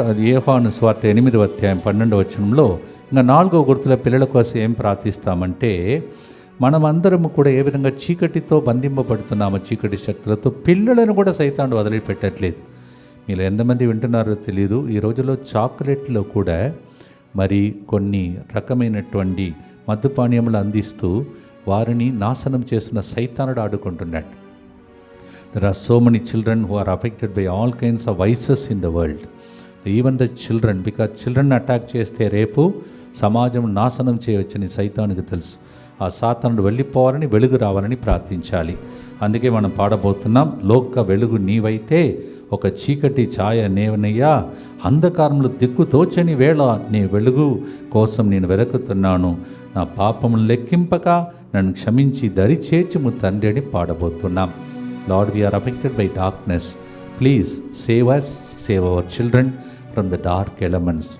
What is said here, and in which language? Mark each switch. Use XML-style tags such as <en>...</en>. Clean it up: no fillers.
<te>యోహాను సువార్త 8వ అధ్యాయం 12వ వచనంలో ఇంకా 4వ గుర్తుల పిల్లల కోసం ఏం ప్రార్థిస్తామంటే, మనమందరము కూడా ఏ విధంగా చీకటితో బంధింపబడుతున్నామో చీకటి శక్తులతో, పిల్లలను కూడా సైతాను వదిలిపెట్టట్లేదు. మీరు ఎంతమంది వింటున్నారో తెలియదు, ఈ రోజుల్లో చాక్లెట్లో కూడా మరి కొన్ని రకమైనటువంటి మద్యపానీయములు అందిస్తూ వారిని నాశనం చేస్తున్న సైతానుడు ఆడుకుంటున్నాడు.</te> <en>There are so many children who are affected by all kinds of vices in the world. Even the children, because children</en> <te>attack చేస్తే రేపు సమాజం నాశనం చేయవచ్చని సైతానికి తెలుసు. ఆ సాతానుడు వెళ్ళిపోవాలని, వెలుగు రావాలని ప్రార్థించాలి. అందుకే మనం పాడబోతున్నాం, లోక వెలుగు నీవైతే ఒక చీకటి ఛాయ నేవనయ్యా, అంధకారంలో దిక్కు తోచని వేళ నీ వెలుగు కోసం నేను వెదకుతున్నాను, నా పాపమును లెక్కింపక నన్ను క్షమించి దరి చేర్చుము తండ్రి అని పాడబోతున్నాం.</te> <en>Lord, we are affected by darkness. Please save us, save our children from the dark elements.</en>